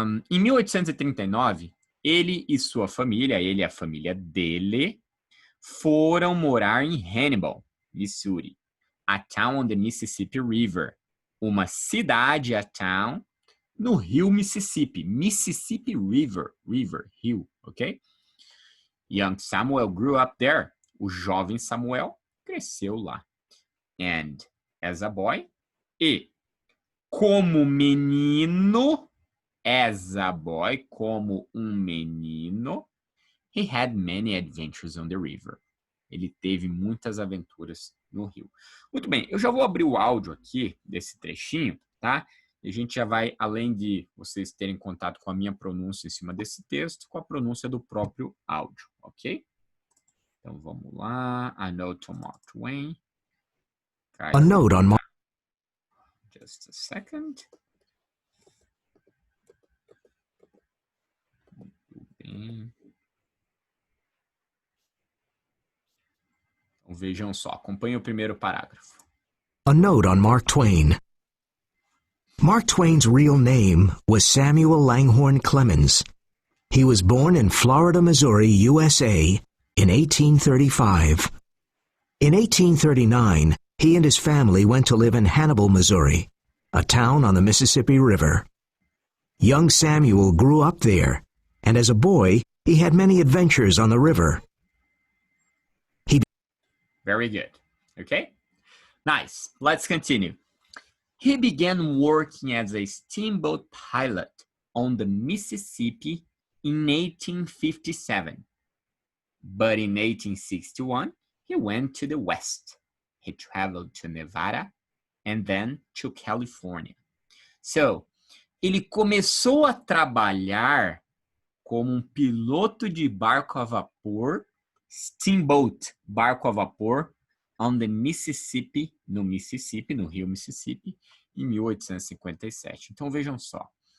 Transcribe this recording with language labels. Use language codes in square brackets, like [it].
[pt] Em 1839, ele e sua família, ele e a família dele, foram morar em Hannibal, Missouri, [en] a town on the Mississippi River, [pt] uma cidade, [en] a town, [pt] no rio Mississippi. Mississippi River, rio, ok? [en] Young Samuel grew up there. [pt] O jovem Samuel cresceu lá. [en] And as a boy, [pt] e como menino, [en] as a boy, [pt] como um menino, [en] he had many adventures on the river. [pt] Ele teve muitas aventuras no rio. Muito bem, eu já vou abrir o áudio aqui desse trechinho, tá? E a gente já vai, além de vocês terem contato com a minha pronúncia em cima desse texto, com a pronúncia do próprio áudio, ok? Então vamos lá. [en] A note on Mark Twain. A note on Mark. Just a second. [pt] Muito bem. Então vejam só, acompanhem o primeiro parágrafo. [en] A note on Mark Twain. Mark Twain's real name was Samuel Langhorne Clemens. He was born in Florida, Missouri, USA, in 1835. In 1839, he and his family went to live in Hannibal, Missouri, a town on the Mississippi River. Young Samuel grew up there, and as a boy, he had many adventures on the river. Very good. Okay? Nice. Let's continue. He began working as a steamboat pilot on the Mississippi in 1857. But in 1861, he went to the West. He traveled to Nevada and then to California. [pt] So, ele começou a trabalhar como piloto de barco a vapor, steamboat, barco a vapor, [en] on the Mississippi, [pt] no rio Mississippi, em 1857. Então, vejam só.